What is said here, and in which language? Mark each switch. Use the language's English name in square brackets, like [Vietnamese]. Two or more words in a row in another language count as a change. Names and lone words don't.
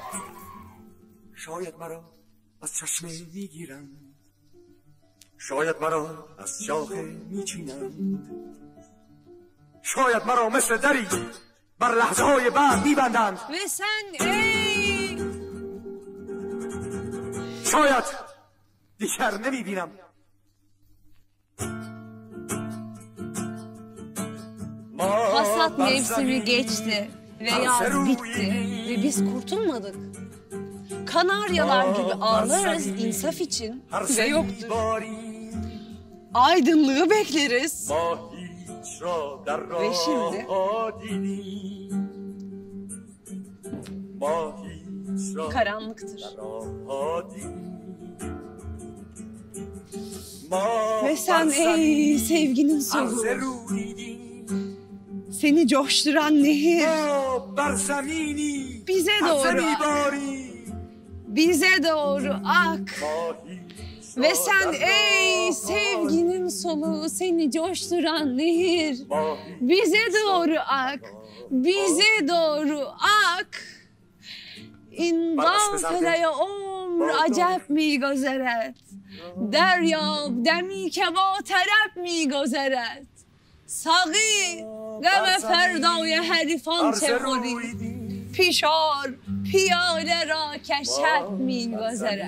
[Persian] شاید مرا از چشمه میگیرند، شاید مرا از شاخه میچینند، شاید مرا مثل دری بر لحظه‌های بعد میبندند. [Turkish] Ve sen ey [Persian] شاید دیگر نمیبینم. [Turkish] hasat mevsimi geçti ve yaz bitti ve biz kurtulmadık. Kanaryalar gibi ağlarız insaf için ve yoktur. Aydınlığı bekleriz. Ve şimdi karanlıktır. Ve sen ey sevginin solu, seni coşturan nehir. [Persian] بر زمینی [Turkish] bize doğru ak. Bize doğru ak. Ve sen ey sevginin soluğu, seni coşturan nehir. Bize doğru ak. Bize doğru ak. [Persian] این قافله عمر عجب میگذرد دریاب دمی که با طرب میگذرد ساقی غم فردای حریفان چه خوری پیشار پیاله را که شب میگذرد